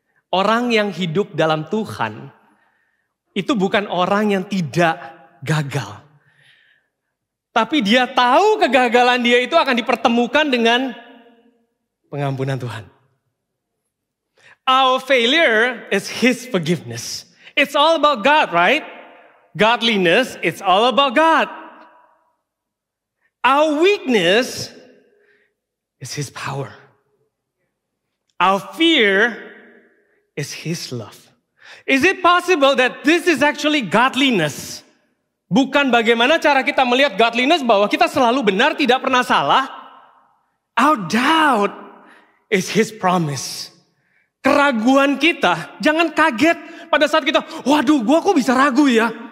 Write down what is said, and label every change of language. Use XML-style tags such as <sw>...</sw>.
<id>Orang yang hidup dalam Tuhan, itu bukan orang yang tidak gagal. Tapi dia tahu kegagalan dia itu akan dipertemukan dengan pengampunan Tuhan.</id> <en>Our failure is His forgiveness. It's all about God, right? Godliness, it's all about God. Our weakness is His power. Our fear is His love. Is it possible that this is actually godliness?</en> <id>Bukan bagaimana cara kita melihat godliness bahwa kita selalu benar, tidak pernah salah.</id> <en>Our doubt is His promise.</en> <id>Keraguan kita, jangan kaget pada saat kita, waduh gua kok bisa ragu ya?</id>